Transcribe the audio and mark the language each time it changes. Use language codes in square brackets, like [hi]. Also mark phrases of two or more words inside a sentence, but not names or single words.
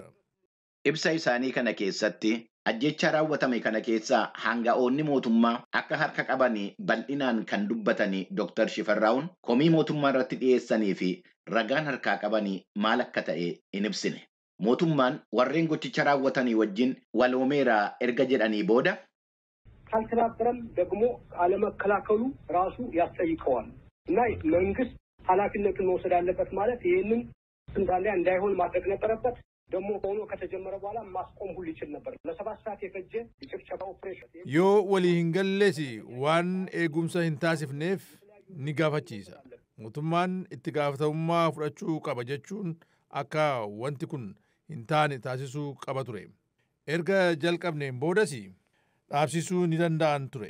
[om] Ibsa isaanii kana keessatti ajjechaa raawwatame kana keessaa hanga'oonni mootummaa akka harka qaban bal'inaan kan dubbatan Dr. Shifarraa'uun komii mootummaa irratti dhiyeessanii fi ragaan harkaa qaban maal akka ta'e hin ibsine. Mootummaan warreen gochicha raawwatanii wajjin waloomeera erga jedhanii booda [am] ካልተናበረም ደግሞ አለመከላከሉ ራሱ ያስጠይቀዋል እና መንግስት ኃላፊነቱን መውሰድ አለበት ማለት ይሄንን ስንታለ እንዳይሆን ማድረግ ነበረበት። ደግሞ ሆኖ ከተጀመረ በኋላ ማስቆም ሁሉ ይችል ነበር። ለሰባት ሰዓት የፈጀ የጭፍጨፋ ኦፕሬሽን [om] Yoo walii hin galleesi waan eegumsa hin taasifneef ni gaafachiisa. Mootummaan itti gaafatamummaa fudhachuu qaba jechuun akka wanti kun hin taane taasisuu qaba ture. Erga jalqabneen boodasi dhaabsisuu ni danda'an ture.